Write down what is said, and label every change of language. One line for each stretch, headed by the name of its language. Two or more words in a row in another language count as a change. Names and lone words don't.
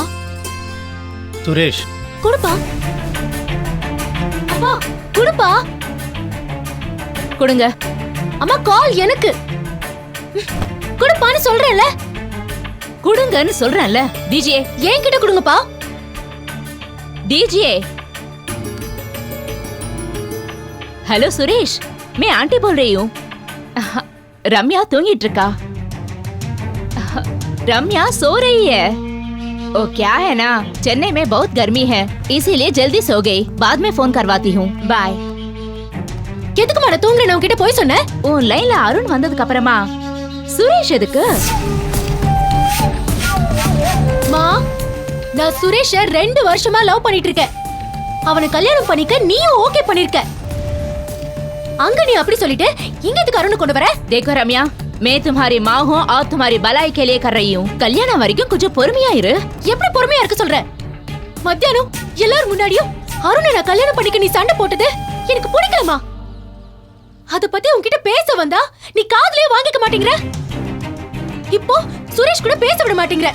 Tamil: சுரேஷ். கொடுப்பா. அப்பா கொடுப்பா. கொடுங்க. அம்மா கால் எனக்கு. கொடுப்பான்னு சொல்றேன்ல. கொடுங்கன்னு சொல்றேன்ல. டிஜே என்கிட்ட கொடுங்கப்பா.
Hindi: डीजे हेलो सुरेश, मैं आंटी बोल रही हूँ. रम्या तूंगिट रखा. रम्या सो रही है. ओ क्या है ना, चेन्नई में बहुत गर्मी है, इसीलिए जल्दी सो गई. बाद में फोन करवाती हूँ. बाय.
Tamil: எதுக்கு மாட தூங்கல? நான் கிட்ட போய் சொன்னேன். உன் லைன்ல அருண் வந்ததுக்கு அப்புறமா சுரேஷ் எதுக்கு? மா, நான் சுரேஷ 2 வருஷமா லவ் பண்ணிட்டு இருக்கேன். அவனை கல்யாணம் பண்ணிக்க நீயும் ஓகே பண்ணிருக்க. அங்க நீ அப்படி சொல்லிட்டு இங்க எதுக்கு அருண் கொண்டு வர?
Hindi: देखो रम्या, मैं तुम्हारी माँ हूँ और तुम्हारी भलाई के लिए कर रही हूँ.
Tamil: கல்யாணம் வரைக்கும் கொஞ்சம் பொறுமையா இரு. எப்படி பொறுமையா இருக்க சொல்ற? மத்தியானம் எல்லாரும் முன்னாடியும் அருணை நான் கல்யாணம் பண்ணிக்க நீ சண்டை போட்டது எனக்கு பிடிக்கலமா. அத பத்தி உன்கிட்ட பேச வந்தா நீ காதுலயே வாங்கிக்க மாட்டேங்கிற. இப்போ சுரேஷ் கூட பேச விட மாட்டேங்கிற.